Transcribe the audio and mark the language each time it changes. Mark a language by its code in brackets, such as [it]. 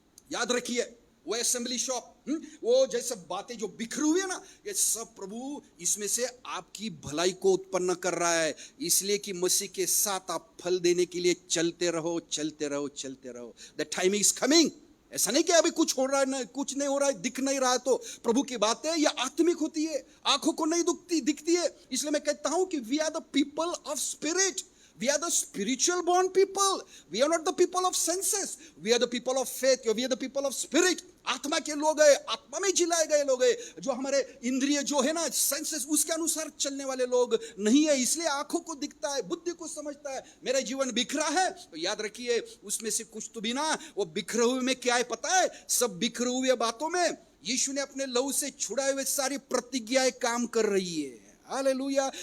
[hi] याद रखिए, वो असेंबली शॉप, वो जैसे बातें जो बिखरी हुई है ना, ये सब प्रभु इसमें से आपकी भलाई को उत्पन्न कर रहा है, इसलिए कि मसीह के साथ आप फल देने के लिए चलते रहो, चलते रहो, चलते रहो। [en] The time is coming. [hi] ऐसा नहीं कि अभी कुछ हो रहा है, कुछ नहीं हो रहा है, दिख नहीं रहा है, तो प्रभु की बातें ये आत्मिक होती है, आंखों को नहीं दिखती है। इसलिए मैं कहता हूं कि [en] We are the people of spirit, we are the spiritual born people, we are not the people of senses, we are the people of faith, we are the people of spirit। [hi] आत्मा के लोग है, आत्मा में जिलाए गए लोग है, जो हमारे इंद्रिय जो है ना, सेंसेस, उसके अनुसार चलने वाले लोग नहीं है। इसलिए आंखों को दिखता है, बुद्धि को समझता है, मेरा जीवन बिखरा है, तो याद रखिए उसमें से कुछ तो भी ना, वो बिखरे हुए में क्या है पता है, सब बिखरे हुए बातों में यीशु ने अपने लहू से छुड़ाए हुए सारी प्रतिज्ञाएं काम कर रही है। हालेलुया।